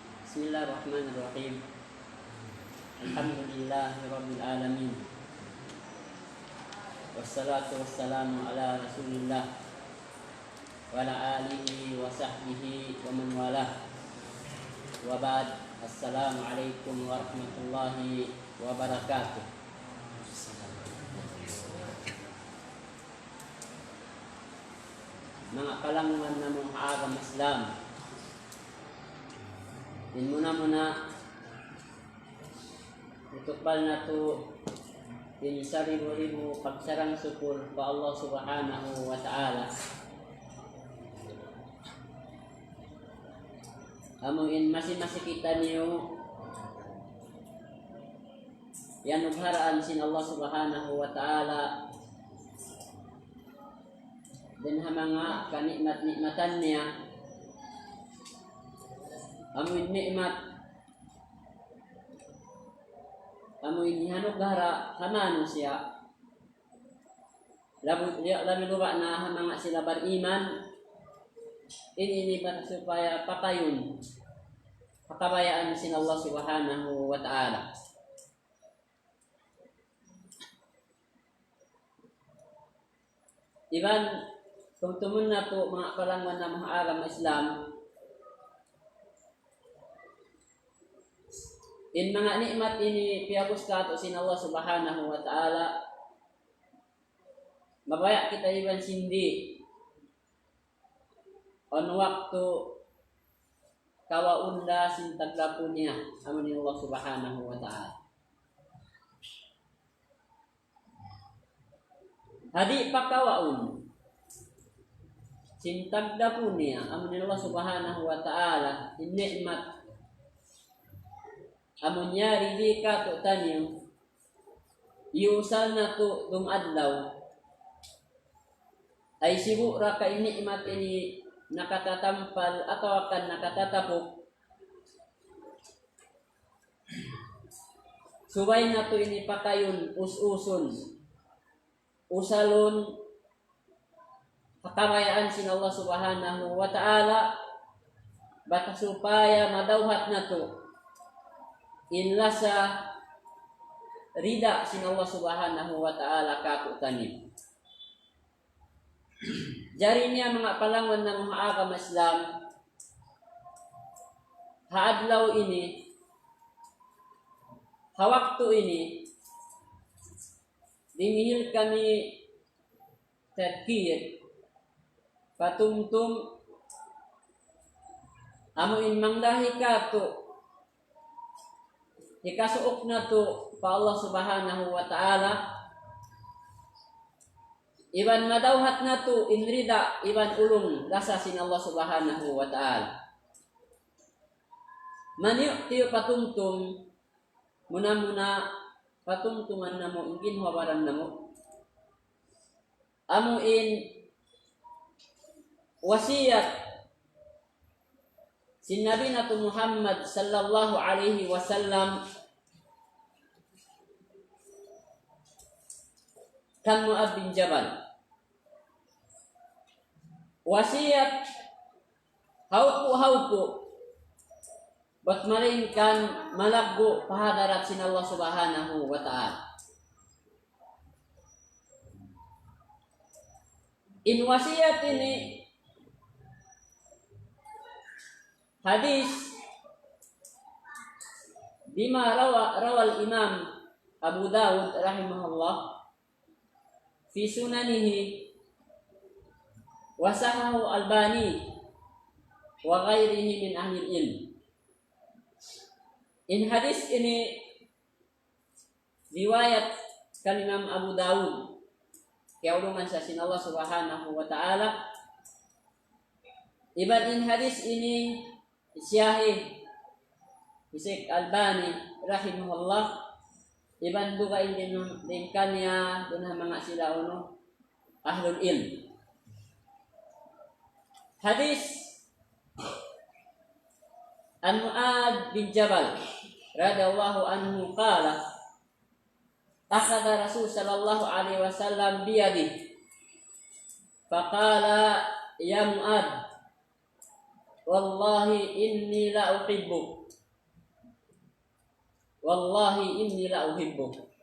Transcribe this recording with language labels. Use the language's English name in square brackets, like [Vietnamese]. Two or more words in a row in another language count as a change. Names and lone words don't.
[Arabic] بسم الله الرحمن الرحيم. الحمد لله رب العالمين. والصلاة والسلام على رسول الله وعلى آله وصحبه ومن والاه. وبعد. السلام عليكم ورحمة الله وبركاته. [Tausug] Mga kalangman na mong agam Islam, din muna itukbal na to din saribu-ribu pagsarang syukur pa Allah [Arabic] سبحانه وتعالى. [Tausug] Amuin masih kita niyo yan nagharaan sin Allah [Arabic] سبحانه وتعالى [Tausug] din hamanga kanikmat-nikmatan niya. Amuin nikmat, amuin hanok gara hamano siya. Labi lupa na hamanga sila beriman. Ini supaya pakayon pakabayaan sin Allah [Arabic] سبحانه وتعالى. [Tausug] Iban kung tumun na po mga kalangwan na mga alam Islam, in mga nikmat ini piyagos kato sin Allah [Arabic] سبحانه وتعالى, [Tausug] mabaya kita iban sindi on waktu kawaunda sin taglapo niya amun ni Allah [Arabic] سبحانه وتعالى. [Tausug] Hadi pakawaun sin taglapo niya amun ni Allah [Arabic] سبحانه وتعالى [Tausug] in nikmat amun nyari di kato tanyo iusal na to dumadlaw ay sibura ka inikmat ini nakatatampal atau akan nakatatapok subay na to ini pakayon usun usalon kakamayaan sin Allah [Arabic] سبحانه وتعالى [Tausug] baka supaya madawhat na to inlasa rida sin Allah [Arabic] سبحانه وتعالى [Tausug] kakutanin. Jari niya mga palangon ng mga agam Islam, haadlaw ini, hawakto ini, dimihil kami terkir, patumtum, amuin mangdahi kato, ikasuok na to pa Allah [Arabic] سبحانه وتعالى. [Tausug] Iban madawhat na to inrida iban ulung lasa sin Allah [Arabic] سبحانه وتعالى. [Tausug] Maniyo tiyo patumtum muna patumtuman na mo ingin hawaran na mo. Amuin wasiyat sin Nabi na to Muhammad [Arabic] صلى الله عليه وسلم [Tausug] kan Mu'adz bin Jabal. Wasiat haupu bat malingkan malaggo pahadarat sin Allah [Arabic] سبحانه وتعالى. [Tausug] In wasiat ini hadis [Arabic] بما رواه الإمام أبو داود رحمه الله في سننه وصححه الألباني وغيره من أهل العلم. [Tausug] In hadis ini riwayat Imam Abu Dawud kaulungan sa sin Allah [Arabic] سبحانه وتعالى. [Tausug] Iban in hadis ini sahih Syekh Albani rahimahullah. Iban duga din kanya dunha mga sila [Arabic] أهل العلم. Hadis عن معاذ بن جبل رضي الله عنه قال أخذ رسول الله صلى الله عليه وسلم بيده فقال يا معاذ والله إني لأحبك والله إني لأحبك.